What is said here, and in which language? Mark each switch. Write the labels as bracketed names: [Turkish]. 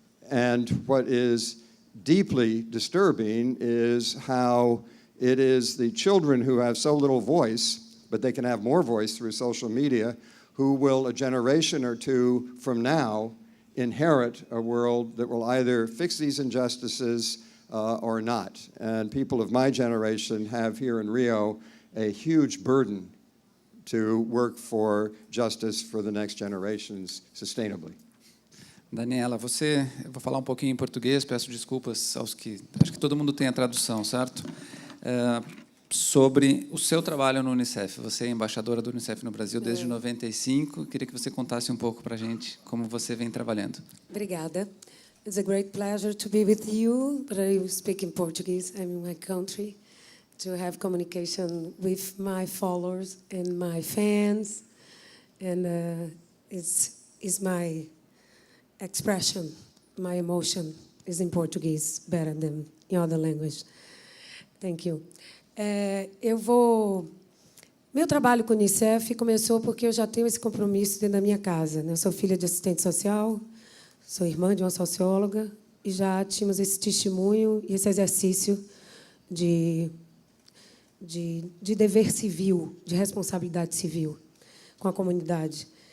[English] And what is deeply disturbing is how it is the children who have so little voice, but they can have more voice through social media, who will, a generation or two from now, inherit a world that will either fix these injustices or not. And people of my generation have here in Rio a huge burden to work for justice for the next generations sustainably. [Portuguese] Daniela, eu vou falar um pouquinho em português, peço desculpas aos que... Acho que todo mundo tem a tradução, certo? Sobre o seu trabalho no UNICEF. Você é embaixadora do UNICEF no Brasil desde 95. Queria que você contasse um pouco para a gente como você vem trabalhando. Obrigada. [English] It's a great pleasure to be with you, but I speak in Portuguese. I'm in my country, to have communication with my followers and my fans, and it's my expression, my emotion is in Portuguese better than in other language. Thank you. [Portuguese] Meu trabalho com o UNICEF começou porque eu já tenho esse compromisso dentro da minha casa, né? Eu sou filha de assistente social, sou irmã de uma socióloga, e já tínhamos esse testemunho e esse exercício de dever civil, de responsabilidade civil com a comunidade.